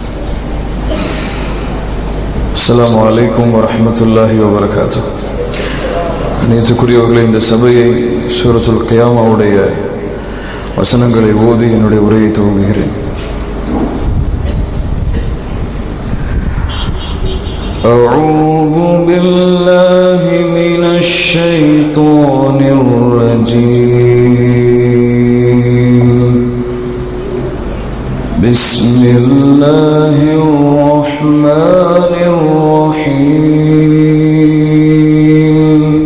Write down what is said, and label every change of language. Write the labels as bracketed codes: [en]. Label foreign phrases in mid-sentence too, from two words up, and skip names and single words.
[ar] السلام عليكم ورحمة الله وبركاته. [ta] நேசக்குரியவர்களே, இந்த சபையை சூரத்துல் கியாமாவுடைய வசனங்களை ஓதி என்னுடைய உரையை துவங்குகிறேன். [ar] أعوذ بالله من الشيطان الرجيم. بسم الله الرحمن الرحيم.